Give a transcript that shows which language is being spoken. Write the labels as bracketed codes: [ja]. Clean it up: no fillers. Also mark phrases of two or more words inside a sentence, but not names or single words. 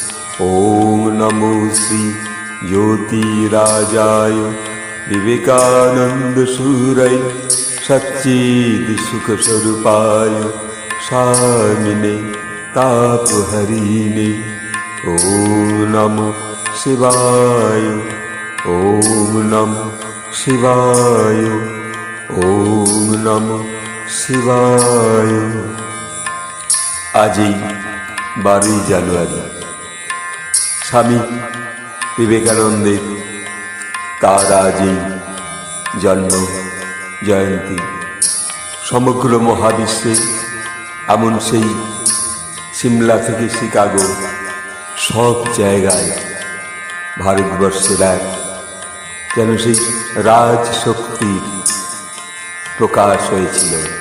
[sa] ॐ नमो श्री ज्योतिराजाय विवेकानन्दसूरय सच्चिदसुखस्वरूपाय स्वामिने तापहरिणे। ॐ नमो शिवाय, ॐ नमो शिवाय, ॐ नमो शिवाय। [bn] आज 12 জানুয়ারি স্বামী বিবেকানন্দের তার আজই জন্ম জয়ন্তী। সমগ্র মহাবিশ্বে এমন সেই সিমলা থেকে শিকাগো সব জায়গায় ভারতবর্ষের এক যেন সেই রাজশক্তির প্রকাশ হয়েছিল।